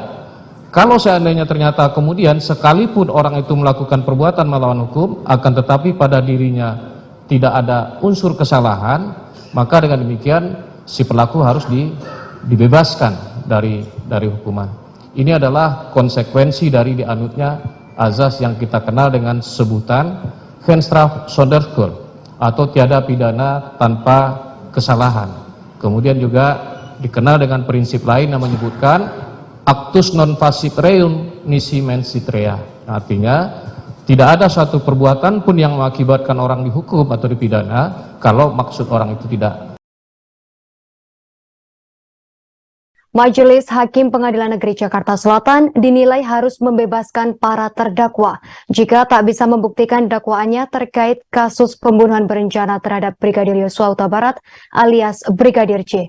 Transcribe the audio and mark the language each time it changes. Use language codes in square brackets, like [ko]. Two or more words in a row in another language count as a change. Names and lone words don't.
[id] Kalau seandainya ternyata kemudian sekalipun orang itu melakukan perbuatan melawan hukum, akan tetapi pada dirinya tidak ada unsur kesalahan, maka dengan demikian si pelaku harus dibebaskan dari hukuman. Ini adalah konsekuensi dari dianutnya azas yang kita kenal dengan sebutan [nl] geen straf zonder schuld, [id] atau tiada pidana tanpa kesalahan. Kemudian juga dikenal dengan prinsip lain yang menyebutkan [la] actus non facit reum nisi mensit rea. [id] Artinya tidak ada suatu perbuatan pun yang mengakibatkan orang dihukum atau dipidana kalau maksud orang itu tidak. Majelis Hakim Pengadilan Negeri Jakarta Selatan dinilai harus membebaskan para terdakwa jika tak bisa membuktikan dakwaannya terkait kasus pembunuhan berencana terhadap Brigadir Yosua Huta Barat alias Brigadir J.